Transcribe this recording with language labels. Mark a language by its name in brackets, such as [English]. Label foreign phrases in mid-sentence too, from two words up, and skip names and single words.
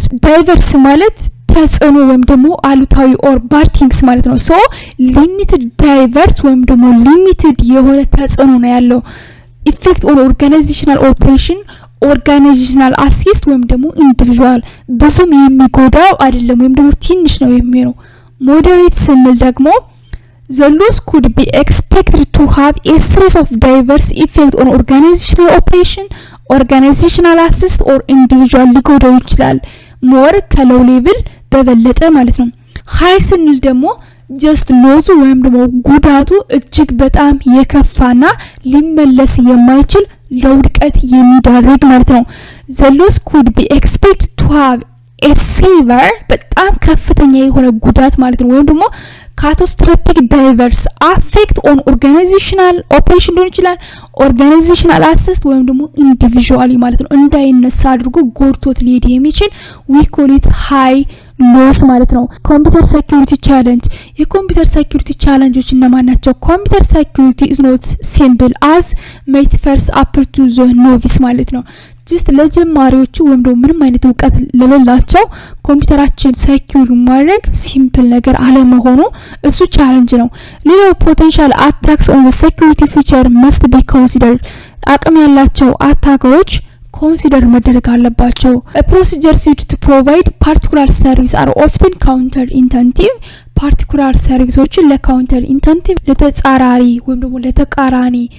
[Amharic] diverse ማለት ተጽዕኖ ወይም ደግሞ አሉታዊ [English] or bad things [Amharic] ማለት ነው። [English] so limited diverse [Amharic] ወይም ደግሞ limited የሆነ ተጽዕኖ ነው ያለው [English] effect on organizational operation, organizational assist [Amharic] ወይም ደግሞ individual ብዙም የሚጎዳው አይደለም ወይም ደግሞ ትንሽ ነው የሚሆነው። [English] moderate [Amharic] ስንል ደግሞ [English] the loss could be expected to have a series of diverse effect on organizational operation, organizational assist or [Amharic] individual ሊጎዳው ይችላል more ከlow level በበለጠ ማለት ነው። high ስንል ደግሞ [English] just loss [Amharic] ወይም ደግሞ ጉዳቱ እጅግ በጣም የከፋና ሊመለስ የማይችል ለውድቀት የሚዳርግ ማለት ነው። [English] the loss could be expected to have a severe [Amharic] በጣም ከፍተኛ የሆነ ጉዳት ማለት ነው ወይም ደግሞ [English] catastrophic diverse effect on organizational operation [Amharic] ሊሆን ይችላል [English] organizational assist [Amharic] ወይም ደግሞ individually ማለት ነው እንዳይነሳ አድርጎ ጎርቶት ሊሄድ የሚችል [English] we call it high loss [Amharic] ማለት ነው። [English] computer security challenge [Amharic] የኮምፒውተር ሴኩሪቲ ቻሌንጆች እነማን ናቸው? [English] computer security is not simple as might first appear to the novice [Amharic] ማለት ነው። [English] ጀስት ለጀማሪዎቹ [Amharic] ወይም ደግሞ ምንም አይነት እውቀት ለሌላቸው ኮምፒውተራችን ሴኩር ማድረግ ሲምፕል ነገር አለመሆኑ እሱ ቻሌንጅ ነው። ሌላው [English] potential attacks on the security feature must be considered [Amharic] አቅም ያላቸው አታከሮች ኮንሲደር መደረግ አለባቸው። [English] procedures used to provide particular service are often counter intuitive [Amharic] ፓርቲኩላር ሰርቪሶችን ለካውንተር ኢንተንቲቭ ለተጻራሪ ወይም ደግሞ ለተቃራኒ